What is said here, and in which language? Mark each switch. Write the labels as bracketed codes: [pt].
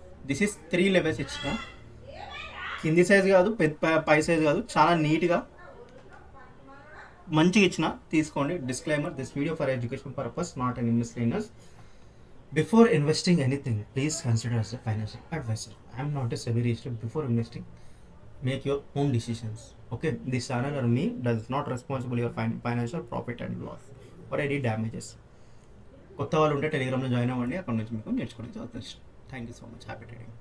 [en] this is [te] 3 levels ఇచ్చిన, కింది size కాదు, పై సైజ్ కాదు, చాలా నీట్గా మంచిగా ఇచ్చిన, తీసుకోండి. [en] Disclaimer, this video for education purpose, not an investors. Before investing anything, please consider as a financial advisor. I am not a SEBI registered. Before investing, make your own decisions. Okay, this channel or me does not responsible your financial profit and loss or any damages. [te] కొత్త వాళ్ళు ఉంటే టెలిగ్రామ్లో join అవ్వండి, అక్కడ నుంచి మీకు నేర్చుకోవడానికి అవకాశం. [en] Thank you so much. Happy trading.